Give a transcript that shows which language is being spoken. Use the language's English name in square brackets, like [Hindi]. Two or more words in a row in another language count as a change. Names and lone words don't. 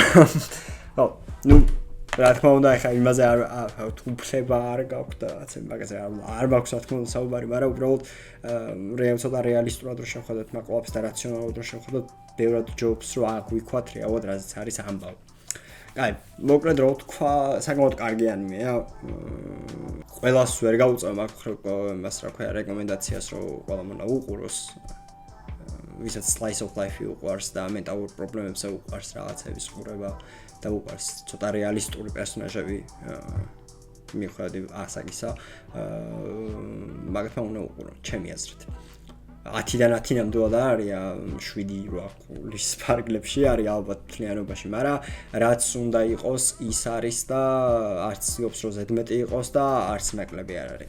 [Georgian] ხო, ნუ რა თქმა უნდა, ახლა იმაზე არ უფლება არ გაქვს და რაღაც მაგაზე არ მაქვს რა თქმა უნდა საუბარი, მაგრამ უბრალოდ ცოტა რეალისტურად რო შევხედოთ მაგ ყველაფერს და რაციონალურად რო შევხედოთ, ბევრად ჯობს რომ აღვიქვათ რეალურად რაზეც არის ამბავი. აი, მოკლედ რო თქვა, საკმაოდ კარგი ანიმეა. ყველას ვერ გავუწევ მას რა ქვია რეკომენდაციას რომ ყველა მონა უყუროს. ვისაც [English] slice of life [Georgian] უყვარს და მენტალურ პრობლემებზე უყვარს რაღაცების ყურება და უყვარს ცოტა რეალისტური პერსონაჟები მიხვედი ასაგისა. მაგათმა უნდა უყურო, ჩემი აზრით. 10-დან 10 ნამდვილად არის 7-8 ფარგლებში არის ალბათ მთლიანობაში, მაგრამ რაც უნდა იყოს ის არის და არც ცდილობს რომ ზედმეტი იყოს და არც ნაკლები არ არის.